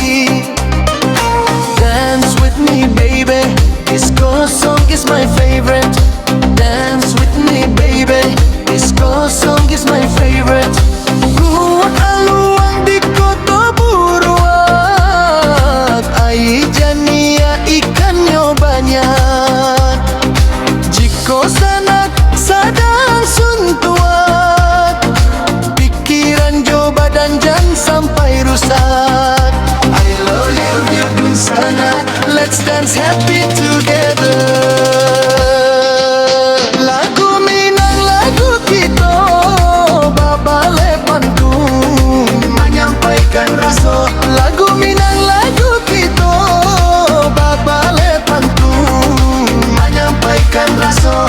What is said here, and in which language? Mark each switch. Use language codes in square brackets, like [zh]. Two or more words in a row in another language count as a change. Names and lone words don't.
[en] Dance with me baby, disco song is my favorite. Dance with me baby, disco song is my favorite. [min] Kuat aluang di kota buruak, ai jania ikannya banyak. Jiko sanak sadang suntuak, pikiran jo badan jangan sampai rusak. [en] I love you dun sana, let's dance happy together. [min] Lagu Minang lagu kita, babale pantun [id] menyampaikan rasa. [min] Lagu Minang lagu kita, babale pantun [id] menyampaikan rasa.